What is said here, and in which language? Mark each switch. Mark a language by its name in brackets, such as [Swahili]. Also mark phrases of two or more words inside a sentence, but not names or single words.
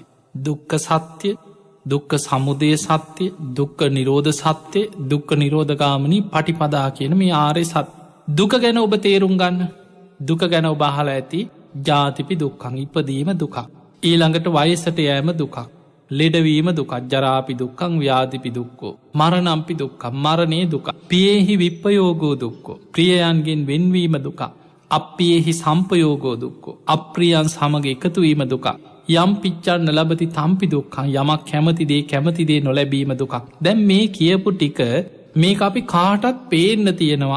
[Sinhala] දුක්ඛ සත්‍ය, දුක්ඛ සමුදය සත්‍ය, දුක්ඛ නිරෝධ සත්‍ය, [Pali] දුක්ඛ නිරෝධගාමිනී පටිපදා [Sinhala] කියන මේ ආර්ය සත්‍ය. දුක ගැන ඔබ තේරුම් ගන්න. දුක ගැන ඔබ අහලා ඇති [Pali] ජාතිපි දුක්ඛං, [Sinhala] ඉපදීම දුකක්. ඊළඟට වයසට යෑම දුකක්. ලෙඩවීම දුකක්. [Pali] ජරාපි දුක්ඛං, ව්‍යාධිපි දුක්ඛෝ, මරණම්පි දුක්ඛං, [Sinhala] මරණේ දුක. [Pali] පියේහි විප්පයෝගෝ දුක්ඛෝ, [Sinhala] ප්‍රියයන්ගෙන් වෙන්වීම දුක. [Pali] අප්පියේහි සම්පයෝගෝ දුක්ඛෝ, [Sinhala] අප්‍රියයන් සමග එකතු වීම දුක. [Pali] යම් පිච්චන්න ලබති තම්පි දුක්ඛං, [Sinhala] යමක් කැමති දේ නොලැබීම දුකක්. දැන් මේ කියපු ටික මේක අපි කාටත් පේන්න තියෙනවා.